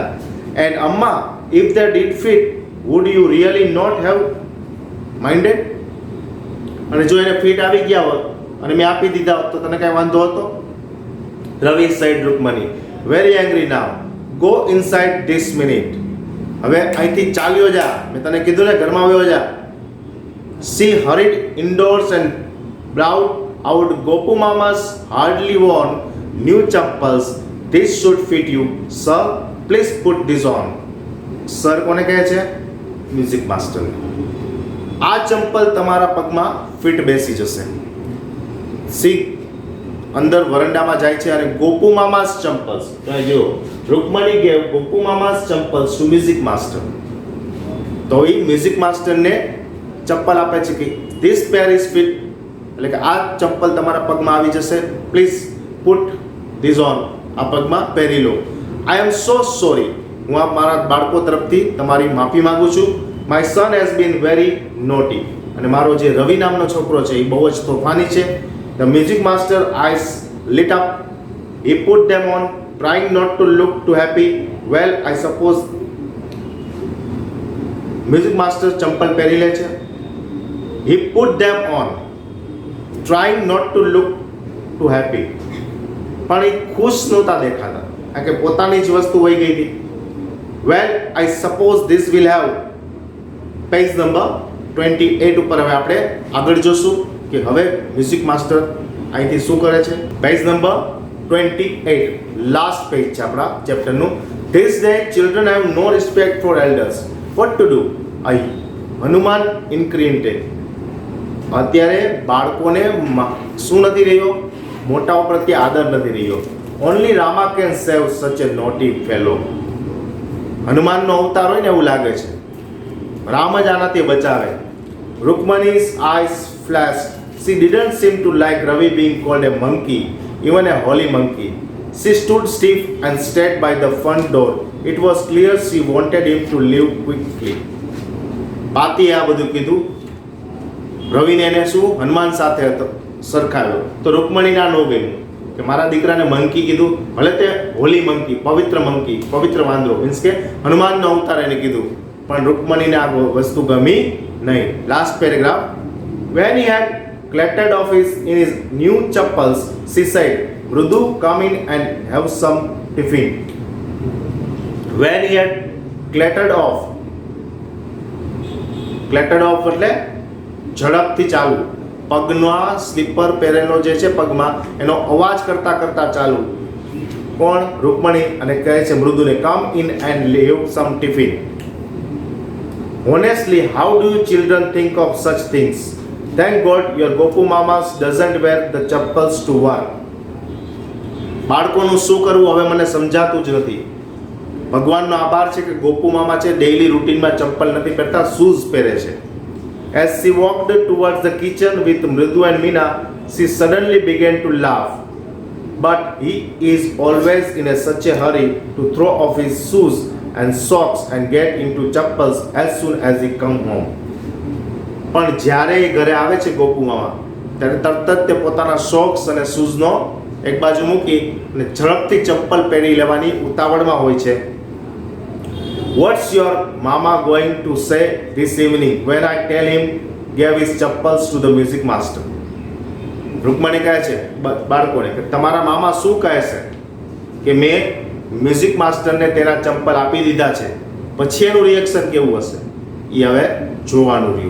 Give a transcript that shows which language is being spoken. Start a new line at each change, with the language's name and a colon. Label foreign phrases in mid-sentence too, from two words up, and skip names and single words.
English: And Amma, if they did fit would you really not have minded?
Gujarati: અને જો એને ફિટ આવી ગયા હોત અને મેં આપી દીધા હોત તો તને કાંઈ વાંધો હતો?
English: રવિ said રૂકમણી, very angry now, go inside this minute.
Gujarati: હવે અહીંથી ચાલ્યો જા, મેં તને કીધું ને ઘરમાં આવ્યો જા.
English: She hurried indoors and brought out Gopu Mama's hardly worn new chappals. This should fit you, sir. Please put this on.
Gujarati: Sir કોને કહે છે?
English: music master.
Gujarati: આ ચંપલ તમારા પગમાં ફિટ બેસી જશે. સી અંદર વરંડામાં જાય છે અને ગોપુ મામાસ ચંપલ્સ, જો
English: Rukmani gave Gopu Mama's chappals to music master.
Gujarati: તો એ મ્યુઝિક માસ્ટરને ચપ્પલ આપે છે કે
English: this pair is fit,
Gujarati: એટલે કે આ ચંપલ તમારા પગમાં આવી જશે.
English: please put this on,
Gujarati: આ પગમાં પહેરી લો.
English: I am so sorry,
Gujarati: હું આ મારા બાળકો તરફથી તમારી માફી માંગુ છું.
English: my son has been very naughty.
Gujarati: અને મારો જે રવિ નામનો છોકરો છે એ બહુ જ તોફાની છે.
English: The music master eyes lit up. He put them on, trying not to look too happy. Well, I suppose music master
Gujarati: ચંપલ પહેરી લે છે.
English: He put them on, trying not to look too happy.
Gujarati: પણ એ ખુશ નહોતા દેખાતા, કારણ કે પોતાની જ વસ્તુ વહી ગઈ હતી.
English: Well, I suppose this will have page number
Gujarati: 28 ઉપર હવે આપણે આગળ જોશું કે હવે મ્યુઝિક માસ્ટર અહીંથી શું કરે છે.
English: page number
Gujarati: 28,
English: last page
Gujarati: છે આપણા ચેપ્ટરનું.
English: This day children have no respect for elders. What to do?
Gujarati: અહીં હનુમાન ઇન્ક્રિએન્ટેડ. અત્યારે બાળકોને શું નથી રહ્યો? મોટાઓ પ્રત્યે આદર નથી રહ્યો.
English: only Rama can save such a naughty fellow.
Gujarati: હનુમાનનો અવતાર હોય ને એવું લાગે છે, રામ જ આનાથી બચાવે.
English: Rukmani's eyes flashed. She didn't seem to like Ravi being called a monkey, even a holy monkey. She stood stiff and stared by the front door. It was clear she wanted him to leave quickly.
Gujarati: પાતીએ આ બધું કીધું. રવિને એને શું હનુમાન સાથે હતો સરખાવ્યો, તો રૂકમણીના નો ગયું કે મારા દીકરાને મંકી કીધું, ભલે તે
English: holy monkey,
Gujarati: પવિત્ર વાંદરો, મીન્સ કે હનુમાનનો અવતાર એને કીધું, પણ રૂકમણીને આ વસ્તુ ગમી નહીં.
English: last paragraph. When he had clattered off in his new chappals, she said, Mrudu, come in and have some tiffin. When he had clattered off
Gujarati: એટલે ઝડપથી ચાલવું, પગનો સ્લીપર પહેરેલો જે છે પગમાં એનો અવાજ કરતા કરતા ચાલવું. કોણ? રૂકમણી. અને કહે છે મૃદુને,
English: come in and leave some tiffin. Honestly, how do you children think of such things? Thank God your Gopu Mamas doesn't wear the chappals to work.
Gujarati: બાળકોનું શું કરવું હવે મને સમજાતું જ નથી. ભગવાનનો આભાર છે કે ગોપુ મામા છે ડેઈલી રૂટીનમાં ચપ્પલ નથી પહેરતા, શૂઝ પહેરે છે.
English: As she walked towards the kitchen with Mridu and Meena, she suddenly began to laugh. But he is always in such a hurry to throw off his shoes and socks and get into chappals as soon as he come home. પણ જ્યારે એ ઘરે આવે છે ગોપુ મામા, ત્યારે તરત જ તે પોતાના સોક્સ અને શૂઝનો એક બાજુ મૂકી અને ઝડપથી ચપ્પલ પહેરી લેવાની ઉતાવળમાં હોય છે. What's your mama going to say this evening when I tell him give his chappals to the music master?
Gujarati: રૂકમણી કહે છે બાળકોને કે તમારા મામા શું કહે છે કે મેં મ્યુઝિક માસ્ટરને તેના ચંપલ આપી દીધા છે, પછી એનું રિએક્શન કેવું હશે એ હવે જોવાનું રહ્યું.